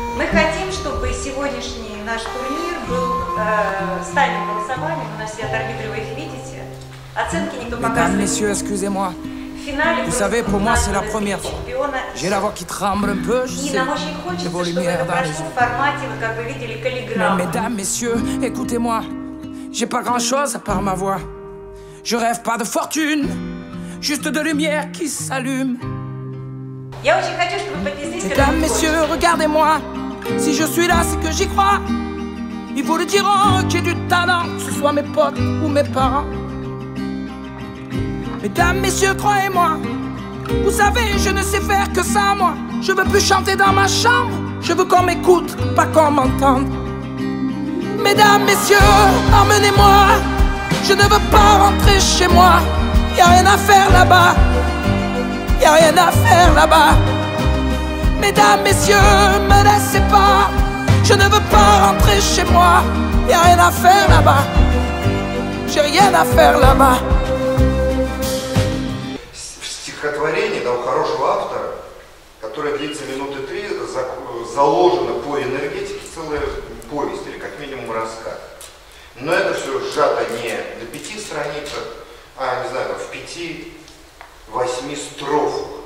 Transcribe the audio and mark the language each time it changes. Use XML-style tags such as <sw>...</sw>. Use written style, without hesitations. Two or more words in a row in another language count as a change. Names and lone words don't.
<ru>хотим, чтобы сегодняшний наш турнир был с тайным голосованием. У нас сидят арбитры, вы их видите. Оценки никто</ru> <fr>Mesdames,</fr> <ru>показывает.</ru> <fr>messieurs, excusez-moi.</fr> <ru>В финале</ru> <fr>Vous savez, pour moi, c'est la première fois.</fr> <ru>чемпиона.</ru> <fr>J'ai la voix qui tremble un peu, je</fr> <ru>И</ru> <fr>sais.</fr> <ru>нам очень хочется,</ru> <fr>De vos</fr> <ru>чтобы</ru> <fr>lumières</fr> <ru>это</ru> <fr>dans les</fr> <ru>прошло</ru> <fr>yeux.</fr> <ru>в формате, вы как бы видели,</ru> <fr>Mais</fr> <ru>каллиграмма.</ru> <fr>mesdames, messieurs, écoutez-moi. J'ai pas grand-chose à part ma voix. Je rêve pas de fortune, juste de lumière qui s'allume.</fr> <ru>Я очень хочу, чтобы вы поднеслись к</ru> <fr>Mesdames,</fr> <ru>этому</ru> <fr>messieurs, regardez-moi. Si je suis là, c'est que j'y crois. Ils vous le diront, que j'ai du talent, que ce soit mes potes ou mes parents. Mesdames, messieurs, croyez-moi. Vous savez, je ne sais faire que ça, moi. Je veux plus chanter dans ma chambre. Je veux qu'on m'écoute, pas qu'on m'entende. Mesdames, messieurs, emmenez-moi. Je ne veux pas rentrer chez moi. Y a rien à faire là-bas. Y a rien à faire là-bas. Mesdames, messieurs, me laissez pas. Je ne veux pas rentrer chez moi. Y a rien à faire là-bas. J'ai rien à faire là-bas.</fr> <ru>В стихотворении, да, у хорошего автора, которое длится минуты 3, заложена по энергетике целая повесть или как минимум рассказ. Но это все сжато не на 5 страницах, а, не знаю, там, в 5-8 строфах.</ru>